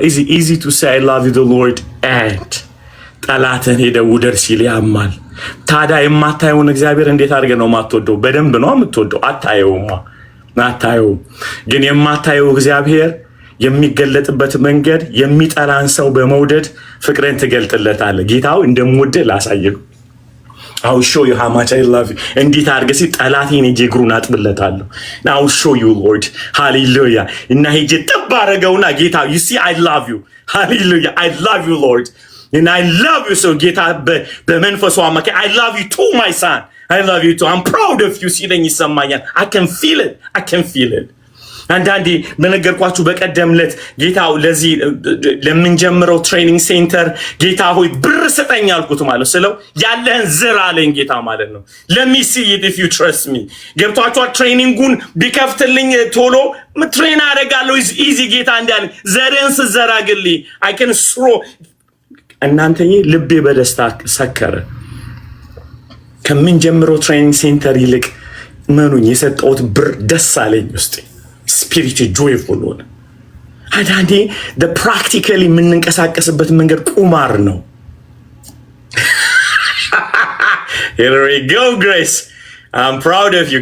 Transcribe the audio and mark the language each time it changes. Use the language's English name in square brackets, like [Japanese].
[English] easy to say I love you the Lord and [Amharic] ጠላትን ሄደ ውደድ ሲል ያማል። ታዲያ የማታየውን እግዚአብሔር እንዴት አድርገህ ነው የማትወደው? በደንብ ነው የምትወደው። አታየውም። ግን የማታየው እግዚአብሔር የሚገለጥበት መንገድ የሚጠላን ሰው በመውደድ ፍቅርን ትገልጥለታለህ። ጌታው እንደምወድህ ላሳየው [English] I'll show you how much I love you። [Amharic] እንዴት አድርገህ ሲል ጠላቴን ሄጄ እግሩን አጥብለታለሁ። [English] I'll show you Lord hallelujah። [Amharic] እና ሄጄ ጥብ አደረገውና ጌታ [English] you see I love you hallelujah I love you Lord and I love you so [Amharic] ጌታ በመንፈሱ አማካይ [English] I love you too my son I love you too I'm proud of you [Amharic] ሲለኝ ይሰማኛል። [English] I can feel it [Amharic] አንዳንዴ በነገርኳችሁ በቀደምለት ጌታው ለዚህ ለምንጀምረው ትሬኒንግ ሴንተር ጌታ ሆይ ብር ስጠኝ አልኩት ማለት ስለው ያለህን ዝር አለኝ ጌታ ማለት ነው። [English] let me see it if you trust me [Amharic] ገብቷችኋል? ትሬኒንጉን ቢከፍትልኝ ቶሎ ትሬን አደርጋለሁ ኢዚ ጌታ እንዳለ ዘርን ስዘራግልኝ [English] I can throw [Amharic] እናንተዬ ልቤ በደስታ ሰከረ። ከምንጀምረው ትሬኒንግ ሴንተር ይልቅ ምኑን የሰጠሁት ብር ደስ አለኝ ውስጥ ስፒሪት ጆይፉል ሆነ። አንዳንዴ practically የምንንቀሳቀስበት መንገድ ቁማር ነው። [English] Here we go, Grace. I'm proud of you.